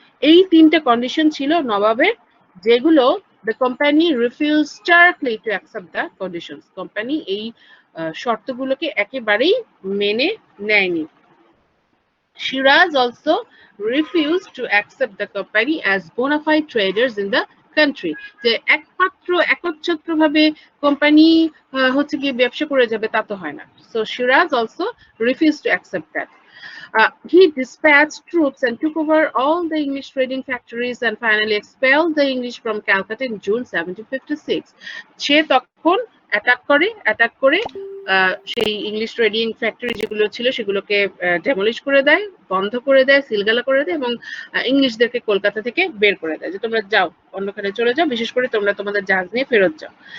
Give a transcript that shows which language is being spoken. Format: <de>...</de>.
<bn>এই তিনটা কন্ডিশন ছিল নবাবের, যেগুলো</bn> <en>The company refuse starkly to accept the conditions.</en> <bn>Company এই শর্তগুলোকে একেবারেই মেনে নেয়নি।</bn> <en>Shiraz also refused to accept the company as bona fide traders in the country.</en> <bn>যে একমাত্র একচ্ছত্রভাবে কোম্পানি হচ্ছে গিয়ে ব্যবসা করে যাবে তা তো হয় না।</bn> <en>So Shiraz also refused to accept that. He dispatched troops and took over all the English trading factories and finally expelled the English from Calcutta in June 1756.</en> <bn>সে তখন অ্যাটাক করে সেই ইংলিশ ট্রেডিং ফ্যাক্টরি যেগুলো ছিল সেগুলোকে demolish করে দেয়, বন্ধ করে দেয়, সিলগালা করে দেয় এবং ইংলিশদেরকে কলকাতা থেকে বের করে দেয় যে তোমরা যাও, অন্যখানে চলে যাও, বিশেষ করে তোমরা তোমাদের জাহাজ নিয়ে ফেরত যাও।</bn>